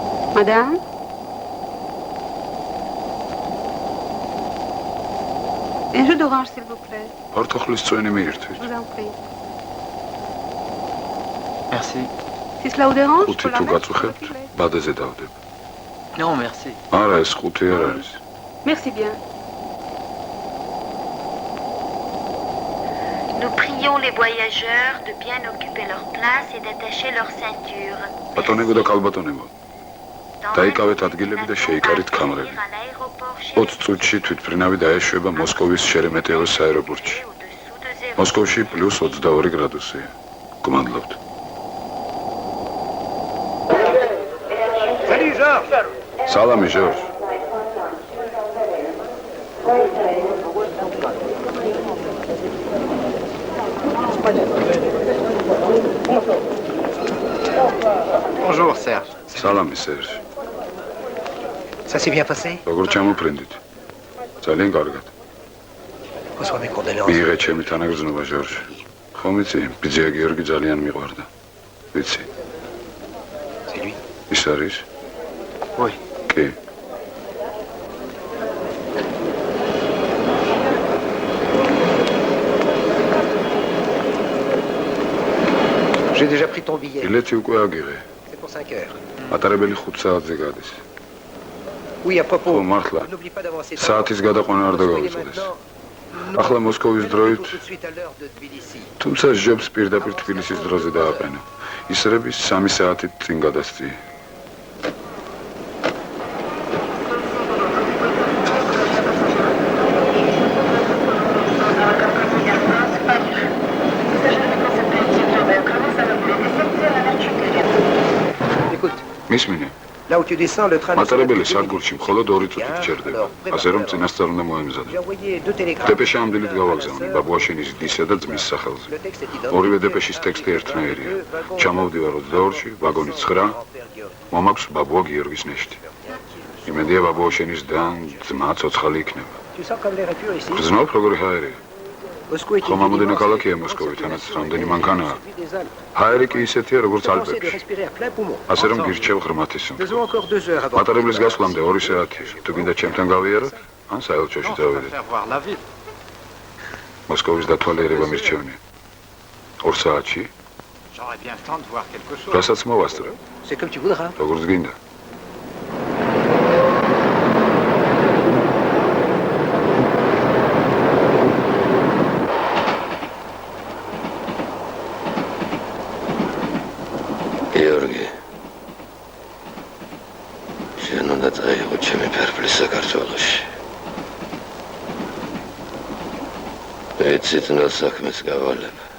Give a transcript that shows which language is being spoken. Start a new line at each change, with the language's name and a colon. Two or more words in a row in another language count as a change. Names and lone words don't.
French: Madame? Un jus d'orange, s'il vous plaît.
Georgian: Portokhlis წვენი
French: Je
Georgian: მიირთვით.
French: vous en prie. Merci. Si cela vous dérange, je
Georgian: ხუთი
French: peux la
Georgian: თუ
French: mettre sur le
Georgian: გაწუხებთ,
French: poulet.
Georgian: ბადეზე დავდებ.
French: Non, merci.
Georgian: არა, ეს ხუთი არ არის.
French: Merci bien. Nous prions les voyageurs de bien occuper leur place et d'attacher leur ceinture.
Georgian: ბატონებო და კალბატონებო, დაიკავეთ ადგილები და შეიკარით კამრები. 20 წუთში თვითმფრინავი დაეშვება მოსკოვის შერემეტიევოს აეროპორტში. მოსკოვში +22 გრადუსია. გმადლობთ. სალამი, ჟორჟ.
French: Bonjour, Serge.
Georgian: სალამი, სერჟ.
French: Ça s'est bien passé?
Georgian: როგორ ჩამოფრინდით? ძალიან კარგად.
French: Reçois mes condoléances.
Georgian: მიიღე ჩემი თანაგრძნობა, ჟორჟ. ხომ იცი, ბიძია გიორგი ძალიან მიყვარდა. ვიცი.
French: C'est lui?
Georgian: ის არის?
French: Oui.
Georgian: კი.
French: J'ai déjà pris ton billet.
Georgian: ბილეთი უკვე აგიღე.
French: C'est pour 5 heures.
Georgian: მატარებელი 5 საათზე გადის.
French: Oui, à propos.
Georgian: ხო, მართლა.
French: N'oublie pas d'avancer.
Georgian: საათის გადაყვანა არ დაგავიწყდეს. ახლა მოსკოვის დროით,
French: tout de suite à l'heure de Tbilissi.
Georgian: თუმცა ჟობს პირდაპირ თბილისის დროზე დააყენო. ისრების 3 საათით წინ გადასწიე.
French: Écoute,
Georgian: მისმინე,
French: là où tu descends, le train.
Georgian: მატარებელი სადგურში მხოლოდ 2 წუთით ჩერდება. ასე რომ წინასწარ უნდა მოემზადო.
French: J'ai envoyé 2 télégrammes.
Georgian: დეპეშა ამ დილით გავაგზავნე ბაბუაშენის დისა და ძმის სახელზე.
French: Le texte est identique.
Georgian: ორივე დეპეშის ტექსტი ერთნაირია. ჩამოვდივარ 22-ში, ვაგონი 9, მომაქვს ბაბუა გიორგის ნეშტი. იმედია ბაბუაშენის და ძმა ცოცხალი იქნება.
French: Tu sens comme l'air est pur ici.
Georgian: გრძნობ როგორი ჰაერია.
French: Moscou est
Georgian: ხომ ამოდენა ქალაქია მოსკოვი, თანაც რამდენი მანქანაა.
French: des Alpes.
Georgian: ჰაერი კი ისეთია როგორც
French: Pensez de
Georgian: ალპებში.
French: respirer à plein poumon.
Georgian: ასე რომ გირჩევ ღრმათი სუნთქვა.
French: Faisons encore 2 heures avant.
Georgian: მატარებლის გასვლამდე 2 საათია. თუ გინდა ჩემთან გავიაროთ, ან საელჩოში
French: On va
Georgian: წავიდეთ.
French: faire voir la ville.
Georgian: მოსკოვის დათვალიერება მირჩევნია. 2 საათში,
French: J'aurais bien le temps de voir quelque chose.
Georgian: რასაც მოვასწრებ,
French: C'est comme tu voudras.
Georgian: როგორც გინდა. გიორგი შენ უნდა წაიღო ჩემი ფერფლი საქართველოში ეცით ნელ საქმეს გავალებ